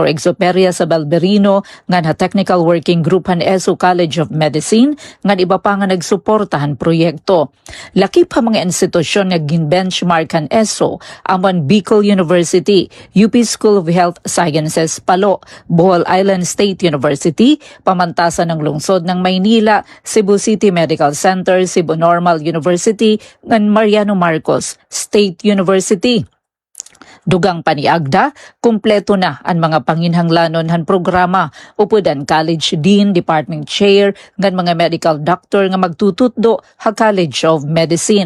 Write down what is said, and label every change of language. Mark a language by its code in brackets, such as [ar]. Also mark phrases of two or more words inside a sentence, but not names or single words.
[war] Exoperia Sabelberino, ngan ha Technical Working Group han ESO College of Medicine, ngan iba pa nga nagsuportahan proyekto. Lakip ha mga institusyon nga gin-benchmark han ESO, amon Bicol University, UP School of Health Sciences Palo, Bohol Island State University, pamantasan ng lungsod ng Maynila, Cebu City Medical Center, Cebu Normal University, ngan Mariano Marcos State University. Dugang paniagda, kumpleto na ang mga panginhanglanon han programa, upudan [en] college dean, department chair, [war] ngan mga [en] medical doctor [war] nga magtututdo ha College of Medicine.